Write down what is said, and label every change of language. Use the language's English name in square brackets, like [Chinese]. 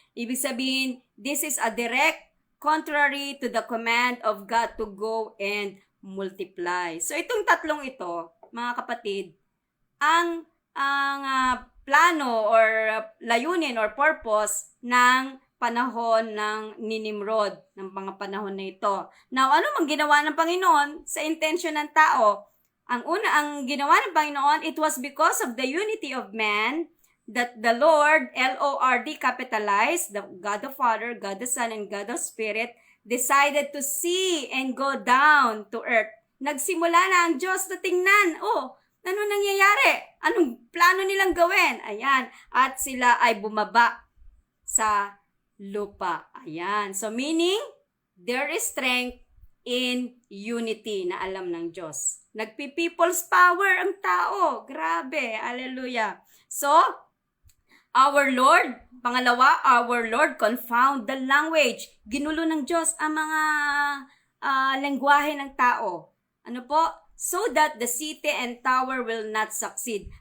[Filipino] Ibig sabihin, [English] this is a direct contrary to the command of God to go and multiply. [Filipino] So itong tatlong ito, mga kapatid, ang plano or layunin or purpose ng panahon ng Nimrod, ng mga panahon na ito. Now, ano mang ginawa ng Panginoon sa intention ng tao? Ang ginawa ng Panginoon, [English] it was because of the unity of man that the Lord, L-O-R-D, capitalized, the God the Father, God the Son, and God the Spirit, decided to see and go down to earth. [Filipino] Nagsimula na ang Diyos na tingnan, ano nangyayari? Anong plano nilang gawin? Ayan, at sila ay bumaba sa lupa. Ayan. [English] So meaning, there is strength in unity [Filipino] na alam ng Diyos. Nagpi-people's power ang tao. Grabe. Hallelujah. [English] So, our Lord, [Filipino] pangalawa, [English] our Lord confound the language. [Filipino] Ginulo ng Diyos ang mga lengguwahe ng tao. Ano po? [English] So that the city and tower will not succeed.